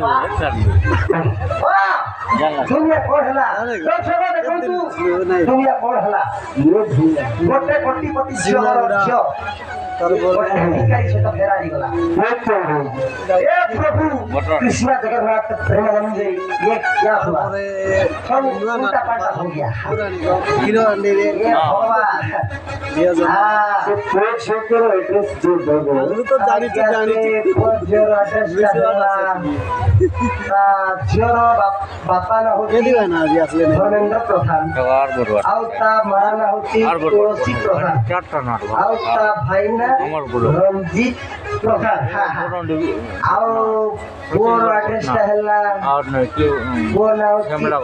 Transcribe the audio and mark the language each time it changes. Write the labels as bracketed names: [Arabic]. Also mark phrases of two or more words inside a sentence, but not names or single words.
[Odia] ଦୁନିଆ କଣ ହେଲା ଦେଖନ୍ତୁ ଦୁନିଆ କଣ ହେଲା ଗୋଟେ କୋଟିପତି ଝିଅର ଝିଅ ଭିକାରୀ ସହିତ ଫେରା ହେଇଗଲା ଏ ପ୍ରଭୁ କୃଷ୍ଣ ଜଗନ୍ନାଥ ପ୍ରେମାନନ୍ଦ [Hindi] ये क्या हुआ सब उल्टा पाल्टा हो गया ये भगवान एड्रेस जो [Odia] तो ଝିଅର ବାପା ନା ହଉଛି ଧର୍ମେନ୍ଦ୍ର ପ୍ରଧାନ ଆଉ ତା ମା ନା ହଉଛି ତୁଳସୀ ପ୍ରଧାନ ଆଉ ତା ଭାଇ ନା ରଞ୍ଜିତ ପ୍ରଧାନ ଆଉ ପୁଅର ଆଡ୍ରେସଟା ହେଲା ପୁଅ ନା ହଉଛି